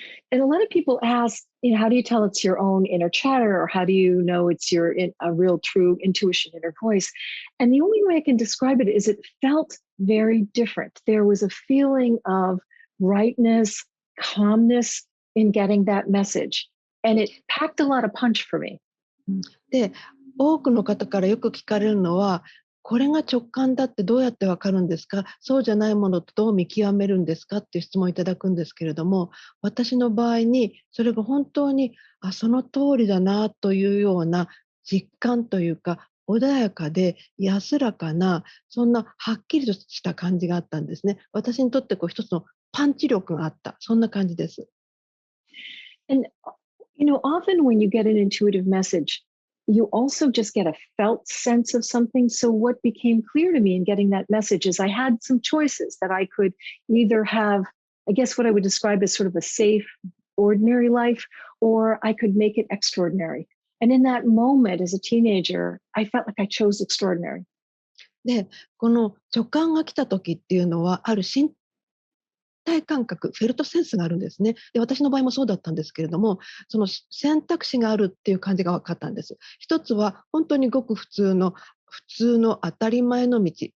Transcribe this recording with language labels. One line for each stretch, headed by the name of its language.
English: And a lot of people ask, how do you tell it's your own inner chatter, or how do you know it's a real, true intuition, inner voice? And the only way I can describe it is it felt very different. There was a feeling of rightness, calmness in getting that message. And it packed a lot of punch for me.
Japanese: で、多くの方からよく聞かれるのは、これが直感だってどうやってわかるんですか、そうじゃないものとどう見極めるんですかっていう質問をいただくんですけれども、私の場合にそれが本当にその通りだなというような実感というか、穏やかで安らかな、そんなはっきりとした感じがあったんですね。私にとって一つのパンチ力があった、そんな感じです。
English: And, often when you get an intuitive message, you also just get a felt sense of something. So what became clear to me in getting that message is I had some choices that I could either have, I guess what I would describe as sort of a safe, ordinary life, or I could make it extraordinary. And in that moment as a teenager, I felt like I chose extraordinary.
Japanese: で、この直感が来た時っていうのは、ある身体感覚、フェルトセンスがあるんですね。で、私の場合もそうだったんですけれども、その選択肢があるっていう感じが分かったんです。一つは本当にごく普通の当たり前の道。